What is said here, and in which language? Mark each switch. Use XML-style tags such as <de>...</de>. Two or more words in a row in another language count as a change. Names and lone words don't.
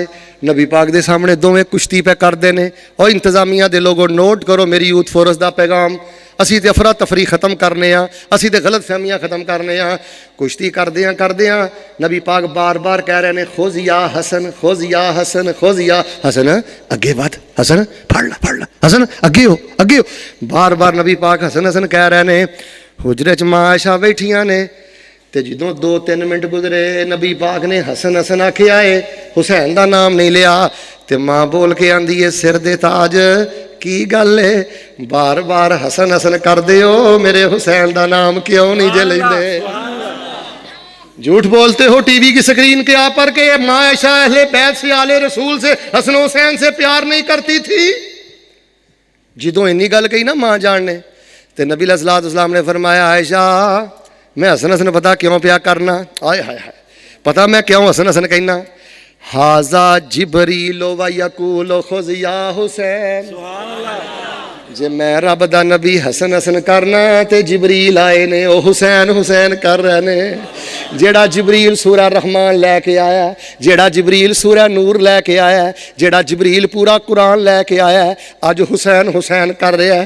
<pa>نبی پاک دے سامنے دوویں کشتی پہ کر دے نے. اور انتظامیہ دے لوگوں نوٹ کرو میری یوتھ فورس دا پیغام, اسی تے افراتفری ختم کرنے ہاں, اسی تے غلط فہمیاں ختم کرنے ہاں. کشتی کردے ہاں نبی پاک بار بار کہہ رہے ہیں</pa> <ar>خذ یا حسن, خذ یا حسن, خذ یا حسن,</ar> <pa>اگے بات حسن, پڑھ لا حسن, اگے ہو. بار بار نبی پاک حسن حسن کہہ رہے ہیں. حجرے چ ماں عائشہ بیٹھیاں نے, ਤੇ ਜਦੋਂ 2-3 ਮਿੰਟ ਗੁਜ਼ਰੇ ਨਬੀ ਪਾਕ ਨੇ ਹਸਨ ਹਸਨ ਆਖਿਆ ਏ, ਹੁਸੈਨ ਦਾ ਨਾਮ ਨਹੀਂ ਲਿਆ। ਤੇ ਮਾਂ ਬੋਲ ਕੇ ਆਂਦੀ ਏ, ਸਿਰ ਦੇ ਤਾਜ ਕੀ ਗੱਲ ਏ, ਬਾਰ-ਬਾਰ ਹਸਨ ਹਸਨ ਕਰਦੇ ਹੋ, ਮੇਰੇ ਹੁਸੈਨ ਦਾ ਨਾਮ ਕਿਉਂ ਨਹੀਂ ਜੇ लेंदे?</pa> <ur>جھوٹ بولتے ہو ٹی وی کی سکرین کے آپ پر کے ماں عائشہ اہل بیت سے آل رسول سے حسن حسین سے پیار نہیں کرتی تھی.</ur> <pa>جدوں انی گل کہی نا ماں جان نے، تے نبی علیہ السلام نے فرمایا، عائشہ میں حسن حسن پتا کیوں پیار کرنا? آئے ہائے ہائے، پتا میں کیوں حسن حسن کہنا?</pa> <ar>هذا جبريل و يقول خذ يا حسين.</ar> <pa>جے میں رب دا نبی حسن حسن کرنا تے جبریل آئے نے او حسین حسین کر رہے نے. جیہڑا جبریل سورہ رحمان لیکے آیا، جیہڑا جبریل سورہ نور لیکے آیا، جیہڑا جبریل پورا قرآن لیکے آیا، اج حسین حسین کر رہا ہے.</pa>